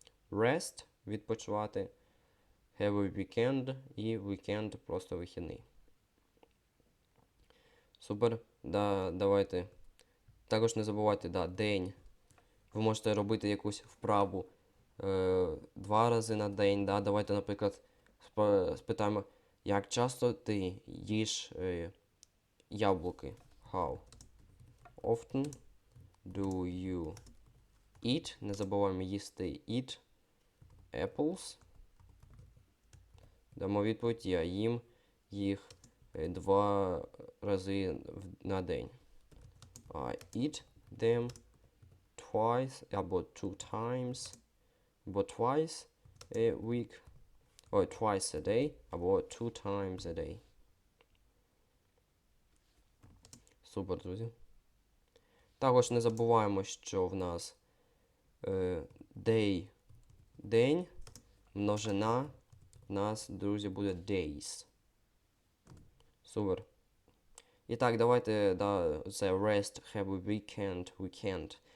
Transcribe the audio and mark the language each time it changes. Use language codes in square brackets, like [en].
[uk] Rest – відпочивати. [en] Have a weekend і weekend – [uk] просто вихідний. Супер. Да, давайте. Також не забувайте, да, день. Ви можете робити якусь вправу 2 рази на день. Да. Давайте, наприклад, спитаємо, як часто ти їш яблуки? [en] How often do you eat? [uk] Не забуваємо їсти [en] eat apples. [uk] Дамо відповідь, я їм їх 2 рази на день. [en] I eat them twice або 2 times, або twice a week, or twice a day, або 2 times a day. [uk] Супер, друзі. Також не забуваємо, що в нас day, день, множина, в нас, друзі, буде days. Супер. І так, давайте, да, це rest, [en] have a weekend.